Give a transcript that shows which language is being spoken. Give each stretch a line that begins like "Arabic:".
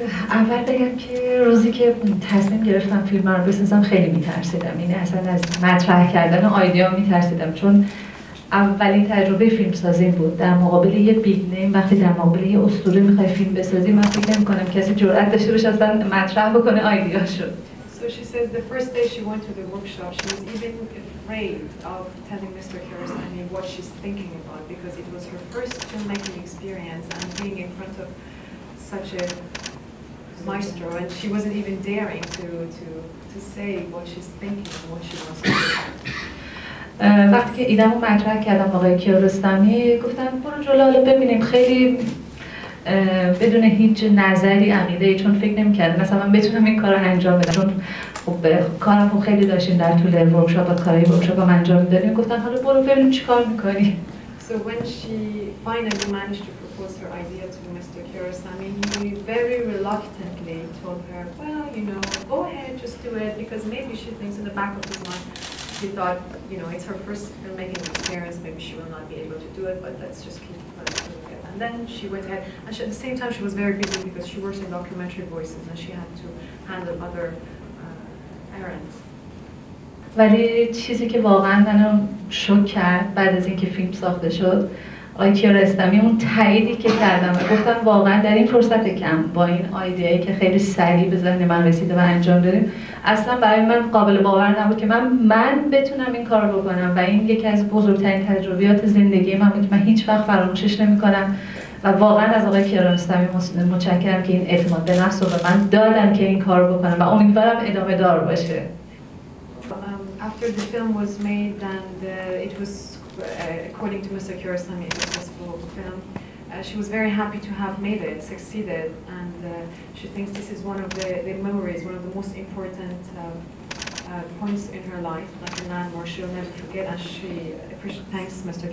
Persian: اول بگم که روزی که تصمیم گرفتم فیلم رو بسازم خیلی میترسیدم، یعنی اصلا از مطرح کردن آیدیا میترسیدم، چون اولین تجربه فیلم سازی بود. در مقابل یه
English: big name,
Persian: وقتی در مقابل یه اسطوره میخوای فیلم بسازی، من فکر نمی‌کنم کسی جرئت داشته باشه اصلا مطرح بکنه آیدیاشو.
English: So she says the first day she went to the workshop, she was even afraid of telling Mr. Kiarostami what she's thinking about, because it was her first filmmaking experience and being in front of such a maestro, and she wasn't even daring to say what she's thinking and what she wants to do.
Persian: وقتی که ایده‌مو مطرح کردم آقای کیارستمی، گفتم برو جلو، حالا ببینیم. خیلی بدون هیچ نظری، عقیده‌ای، چون فکر نمی‌کردم مثلا من بتونم این کارو انجام بدم، چون خب کارم رو خیلی داشتیم در طول ورکشاپ، کارهای ورکشاپ هم انجام می‌دادیم. گفتم حالا برو ببینیم چیکار می‌کنی.
English: So when she finally managed to propose her idea to Mr. Kiarostami, he very reluctantly told her, well, go ahead, just do it, because maybe she thinks in the back of his mind, she thought, it's her first filmmaking experience, maybe she will not be able to do it, but let's just keep her doing it. And then she went ahead, and at the same time she was very busy because she works in Documentary Voices and she had to handle other errands.
Persian: ولی چیزی که واقعا منو شوک کرد بعد از اینکه فیلم ساخته شد. آقای کیارستمی اون تاییدی که کردم و گفتم واقعا در این فرصت کم با این ایده‌ای که خیلی سریع به ذهن من رسیده و انجام دادیم، اصلا برای من قابل باور نبود که من بتونم این کار رو بکنم و این یکی از بزرگترین تجربیات زندگی من بود که من هیچ وقت فراموشش نمی‌کنم و واقعا از آقای کیارستمی متشکرم که این اعتماد به نفس رو به من دادن که این کار رو بکنم و امیدوارم ادامه دار باشه.
English: After the film was made and it was according to Mr. Kiarostami, a successful film. She was very happy to have made it, succeeded, and she thinks this is one of the memories, one of the most important points in her life, like a landmark she'll never forget, and she thanks Mr.